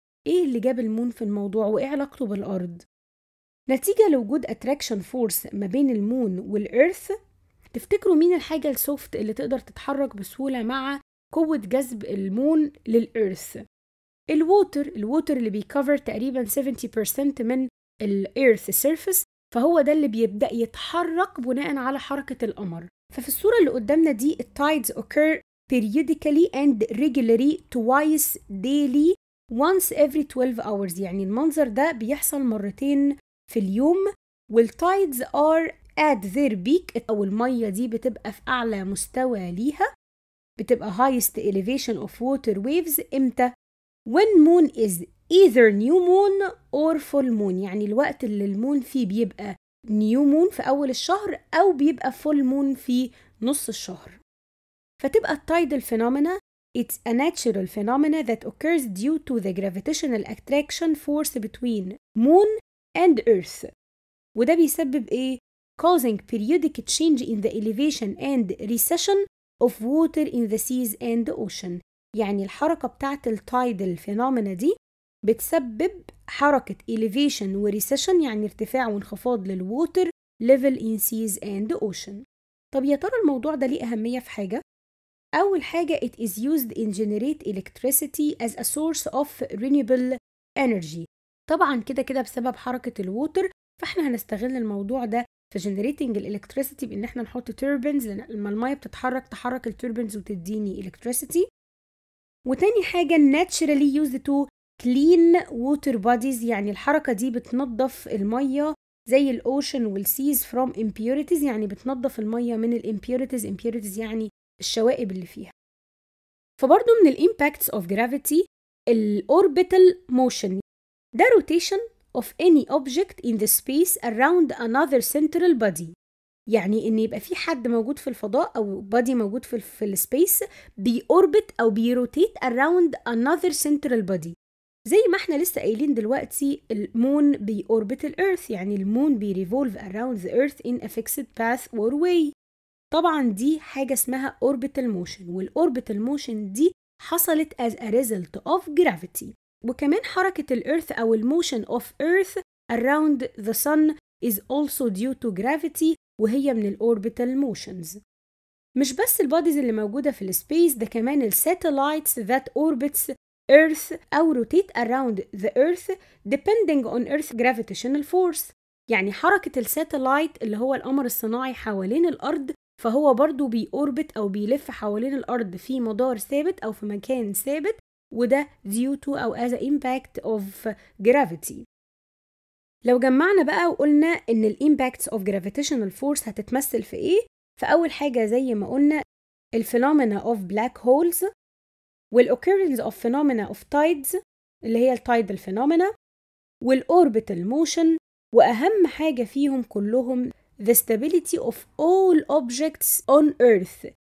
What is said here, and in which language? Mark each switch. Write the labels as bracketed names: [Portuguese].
[Arabic] إيه اللي جاب المون في الموضوع وإيه علاقته بالأرض؟ نتيجة لوجود attraction force ما بين المون والإيرث، تفتكروا مين الحاجة السوفت اللي تقدر تتحرك بسهولة مع قوة جذب المون للإيرث؟ الووتر اللي بيكفر تقريبا 70% من الإيرث سيرفيس، فهو ده اللي بيبدأ يتحرك بناء على حركة القمر. ففي الصورة اللي قدامنا دي التايدز [English] occur periodically and regularly twice daily once every 12 hours. [Arabic] يعني المنظر ده بيحصل مرتين في اليوم، والتايدز are at their peak أو المية دي بتبقى في أعلى مستوى ليها، بتبقى [English] highest elevation of water waves [Arabic] إمتى؟ [English] when moon is either new moon or full moon، [Arabic] يعني الوقت اللي المون فيه بيبقى نيو مون في أول الشهر أو بيبقى فول مون في نص الشهر. فتبقى التايدال [English] phenomena it's a natural phenomena that occurs due to the gravitational attraction force between moon and earth. [Arabic] وده بيسبب إيه؟ [English] causing periodic change in the elevation and recession of water in the seas and the ocean. [Arabic] يعني الحركة بتاعت التايدال phenomena دي بتسبب حركة elevation و recession، يعني ارتفاع وانخفاض للwater level in seas and the ocean. طب يا ترى الموضوع ده ليه أهمية في حاجة؟ أول حاجة [English] it is used in generate electricity as a source of renewable energy. [Arabic] طبعا كده بسبب حركة الووتر، فاحنا هنستغل الموضوع ده في generating electricity بإن احنا نحط turbines، لما المية بتتحرك تحرك التوربينز وتديني electricity. وتاني حاجة [English] naturally used to clean water bodies، [Arabic] يعني الحركة دي بتنظف المية زي الأوشن والسيز from impurities، يعني بتنظف المية من الامبيوريتيز. impurities يعني الشوائب اللي فيها. فبرضو من الامباكتس [English] of gravity الأوربيتال motion، ده rotation of any object in the space around another central body. [Arabic] يعني ان يبقى في حد موجود في الفضاء او body موجود في السبيس بيوربت او بيروتيت around another central body. زي ما احنا لسه قايلين دلوقتي المون بيوربت الارث، يعني المون بيريفولف [English] around the earth in a fixed path or way. [Arabic] طبعا دي حاجة اسمها orbital motion، والorbital motion دي حصلت as a result of gravity. وكمان حركة الارث [English] أو الموشن of earth around the sun is also due to gravity، وهي من الorbital motions. [Arabic] مش بس البوديز اللي موجودة في السبيس، ده [English] كمان الساتلايتس that orbits earth أو rotate around the earth depending on earth gravitational force. [Arabic] يعني حركة الساتلايت اللي هو القمر الصناعي حوالين الأرض، فهو برضو بيوربت أو بيلف حوالين الأرض في مدار ثابت أو في مكان ثابت، وده due to أو as a impact of gravity. لو جمعنا بقى وقلنا إن ال impacts of gravitational force هتتمثل في إيه؟ فأول حاجة زي ما قلنا الphenomena of black holes، والoccurrence of phenomena of tides اللي هي الtidal phenomena، والorbital motion، وأهم حاجة فيهم كلهم [English] the stability of all objects on earth.